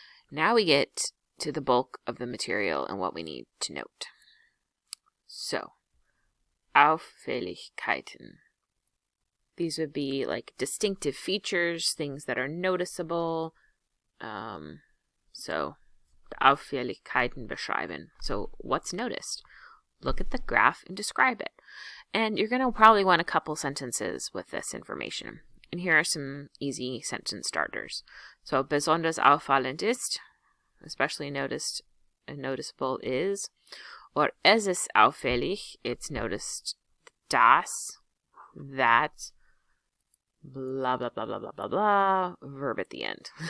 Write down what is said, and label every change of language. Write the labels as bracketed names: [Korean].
[English] Now we get to the bulk of the material and what we need to note. [German] So, Auffälligkeiten. [English] These would be like distinctive features, things that are noticeable. [German] So, Auffälligkeiten beschreiben. [English] So, what's noticed? Look at the graph and describe it. And you're going to probably want a couple sentences with this information. And here are some easy sentence starters. So, [German] besonders auffallend ist, [English] especially noticeable is, or [German] es ist auffällig, [English] it's noticed das, that, blah, blah, blah, blah, blah, blah, blah, verb at the end.